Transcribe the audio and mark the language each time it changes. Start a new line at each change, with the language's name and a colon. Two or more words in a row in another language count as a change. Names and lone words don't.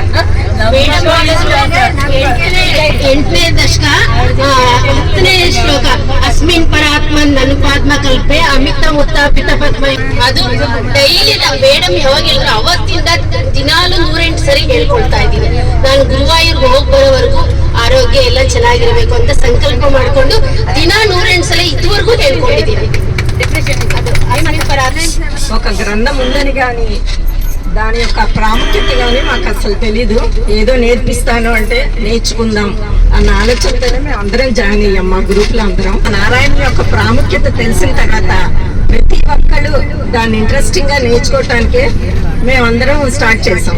Kannada: 8ನೇ ದಶಕ 10ನೇ ಶ್ಲೋಕ,
Sanskrit: ಅಸ್ಮಿನ್ ಪರಾತ್ಮನ್ ಅನುಪಾತ್ಮ ಕಲ್ಪೆ ಅಮಿತ ಮುತ್ತಾಪಿತ ಪದ್ಮ.
Kannada: ಅದು
English: daily madam
Kannada: ಯಾವಾಗ ಹೇಳಿದ್ರು ಅವತ್ತಿಂದ ದಿನಾಲು 108 ಸರಿ ಹೇಳ್ಕೊಳ್ತಾ ಇದ್ದೀನಿ. ನಾನು ಗುರುವಾಯೂರ್ಗೆ ಹೋಗಿ ಬರೋವರೆಗೂ ಆರೋಗ್ಯ ಎಲ್ಲ ಚೆನ್ನಾಗಿರ್ಬೇಕು ಅಂತ సంకల్ప ಮಾಡ್ಕೊಂಡು ದಿನ 108 ಸಲ ಇದುವರೆಗೂ ಹೇಳ್ಕೊಂಡಿದ್ದೀನಿ.
Telugu: ఒక గ్రంథం ఉందని కానీ దాని యొక్క ప్రాముఖ్యత కానీ మాకు అసలు తెలీదు. ఏదో నేర్పిస్తాను అంటే నేర్చుకుందాం అన్న ఆలోచనతోనే మేము అందరం జాయిన్ అయ్యాం, మా గ్రూప్ లో అందరం. నారాయణ యొక్క ప్రాముఖ్యత తెలిసిన తర్వాత ప్రతి ఒక్కళ్ళు దాన్ని ఇంట్రెస్టింగ్ గా నేర్చుకోవటానికి మేమందరం స్టార్ట్ చేసాం.